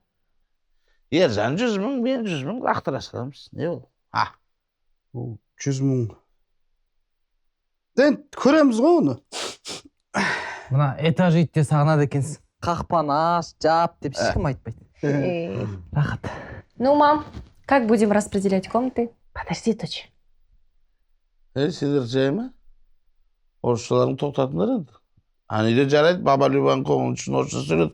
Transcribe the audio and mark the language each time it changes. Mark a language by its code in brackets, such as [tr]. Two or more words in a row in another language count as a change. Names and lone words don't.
[kk] Ержан 100 мың, мен 100 мың лақтыра саламыз. Не ол? 100 мың. Енді көреміз ғой оны. Мына этаж итте сағынады екенсің. Қақпаны аш, жап деп ешкім айтпайды. Рахат. [ru] Ну, мам, как будем распределять комнаты? Подожди, дочь. [kk] Сендер жай ма? Орысшыларын тоқтатыңдар енді. Анеде жарайды, баба Любаның көңілі үшін орысша сөйледік.